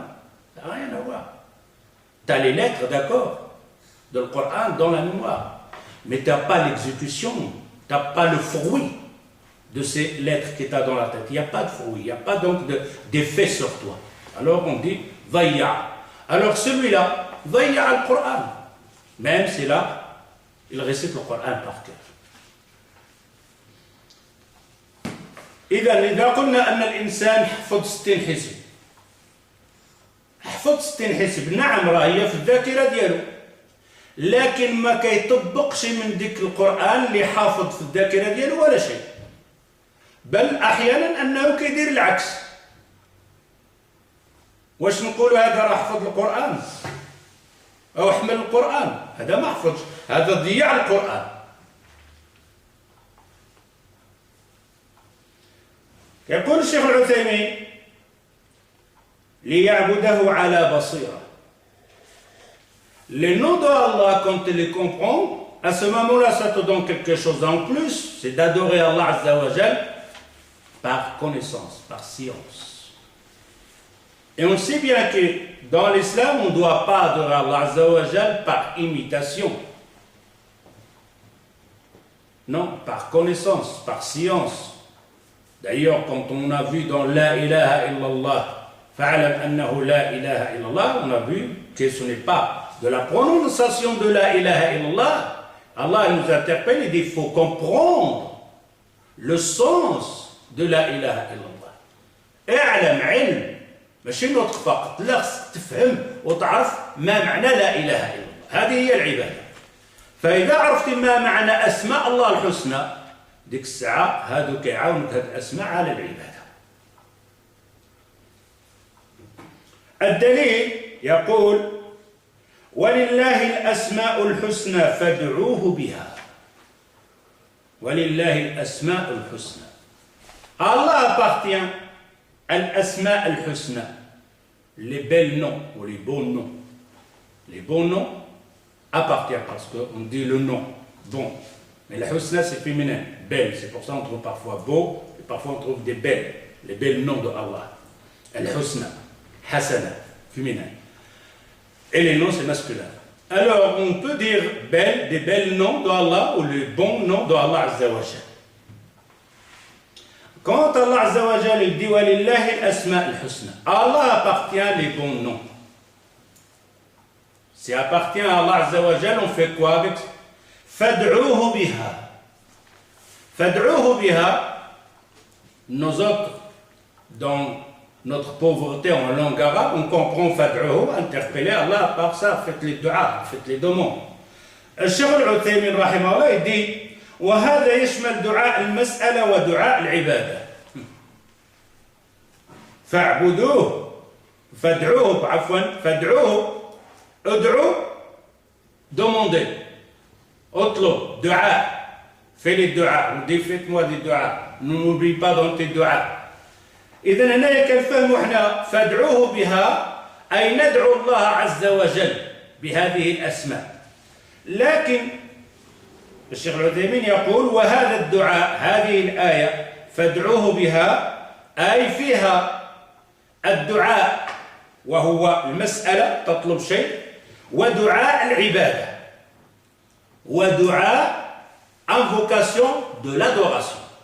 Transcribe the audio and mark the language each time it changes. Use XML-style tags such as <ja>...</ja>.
<fr>Non, ça n'a rien à voir. Tu as les lettres, d'accord, de le Coran dans la mémoire, mais tu n'as pas l'exécution, tu n'as pas le fruit de ces lettres que tu as dans la tête. Il n'y a pas de fruit, il n'y a pas donc d'effet sur toi. Alors on dit dhayya. Alors celui-là, dhayya le Coran, même si là, il récite le Coran par cœur.</fr> <ar>إذا قلنا أن الإنسان حفظ 60 حزب، حفظ 60 حزب، نعم راه هي في الذاكرة ديالو، لكن ما كيطبقش من ديك القرآن اللي حافظ في الذاكرة ديالو ولا شيء، بل أحيانا أنه كيدير العكس. واش نقولوا هذا راه حفظ القرآن أو حمل القرآن؟ هذا ما حفظش، هذا ضيع القرآن. يقول الشيخ العثيمين ليعبده على بصيرة.</ar> <fr>Les noms d'Allah, quand tu les comprends, à ce moment-là, ça te donne quelque chose en plus, c'est d'adorer Allah Azza wa Jal par connaissance, par science. Et on sait bien que dans l'islam, on ne doit pas adorer Allah Azza wa Jal par imitation. Non, par connaissance, par science. D'ailleurs, quand on a vu dans La ilaha illallah,</fr> <ar>fa'alam annahu la ilaha illallah,</ar> <fr>on a vu que ce n'est pas de la prononciation de La ilaha illallah. Allah nous interpelle et dit il faut comprendre le sens de La ilaha illallah.</fr> <ar>اعلم علم ماشي نطق فقط، لا خصك تفهم وتعرف ما معنى لا إله إلا الله. هذه هي العبادة. فإذا عرفت ما معنى أسماء الله الحسنى، ديك الساعة هادو كيعاونك هاد الأسماء على العبادة. الدليل يقول ولله الأسماء الحسنى فادعوه بها. ولله الأسماء الحسنى.</ar> <fr>Allah appartient à l'asma al-husna, les belles noms ou les beaux noms. Les beaux noms appartiennent parce qu'on dit le nom, bon. Mais la husna c'est féminin, belle. C'est pour ça qu'on trouve parfois beau et parfois on trouve des belles, les belles noms de Allah. Al-husna, hasana, féminin. Et les noms c'est masculin. Alors on peut dire belle, des belles noms d'Allah ou les bons noms d'Allah Azza wa Jal. Quand Allah Azza wa Jal dit walillahi al-asma al-husna, Allah appartient les bons noms. Si appartient à Allah Azza wa Jal, on fait quoi avec fad'uhu biha. Fad'uhu biha, nous autres, dans notre pauvreté en langue arabe, on comprend fad'uhu, interpeller Allah par ça, faites les du'a, faites les demandes.</fr> <ar>الشيخ العثيمين رحمه الله يدي وهذا يشمل دعاء المسألة ودعاء العبادة. فاعبدوه فادعوه عفوا فادعوه ادعوا</ar> <fr>demandez</fr> <ar>اطلب دعاء</ar> <fr>fais les du'a, on dit faites-moi des du'a, ne m'oublie pas dans tes du'a.</fr> <ar>إذن هنا كنفهموا احنا فادعوه بها أي ندعو الله عز وجل بهذه الأسماء. لكن الشيخ العثيمين يقول وهذا الدعاء هذه الآية فادعوه بها أي فيها الدعاء وهو المسألة تطلب شيء ودعاء العبادة ودعاء</ar> <fr>invocation de l'adoration.</fr>